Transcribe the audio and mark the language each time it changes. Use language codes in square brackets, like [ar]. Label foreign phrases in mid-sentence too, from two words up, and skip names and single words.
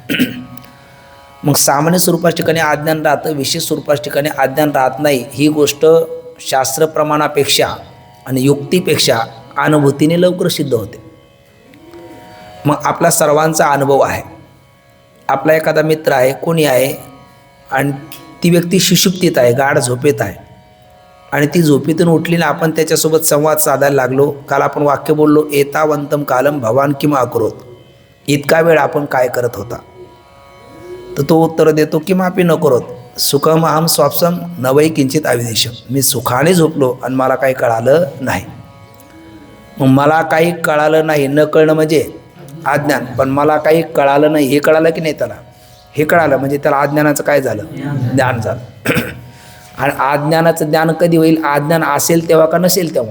[mr] मग सामान्य स्वरूपाच्या ठिकाणी अज्ञान राहतं, विशेष स्वरूपाच्या ठिकाणी अज्ञान राहत नाही, ही गोष्ट शास्त्रप्रमाणापेक्षा आणि युक्तीपेक्षा अनुभूतीने लवकर सिद्ध होते. मग आपला सर्वांचा अनुभव आहे. आपला एखादा मित्र आहे, कोणी आहे, आणि ती व्यक्ती सुषुप्तीत आहे, गाढ झोपेत आहे, आणि ती झोपेतून उठली ना आपण त्याच्यासोबत संवाद साधायला लागलो. काल आपण वाक्य बोललो, [sa] एतावंतम कालम भवान किंवा अकरोत, [mr] इतका वेळ आपण काय करत होता. तर तो उत्तर देतो [sa] किमापि न करोत, सुखम अहम स्वाप्सम नवै किंचित अविदेशम, [mr] मी सुखाने झोपलो आणि मला काही कळालं नाही. मग मला काही कळालं नाही, न कळणं म्हणजे अज्ञान, पण मला काही कळालं नाही हे कळालं की नाही त्याला, हे कळालं म्हणजे त्याला अज्ञानाचं काय झालं? ज्ञान झालं. आणि अज्ञानाचं ज्ञान कधी होईल? अज्ञान असेल तेव्हा का नसेल तेव्हा?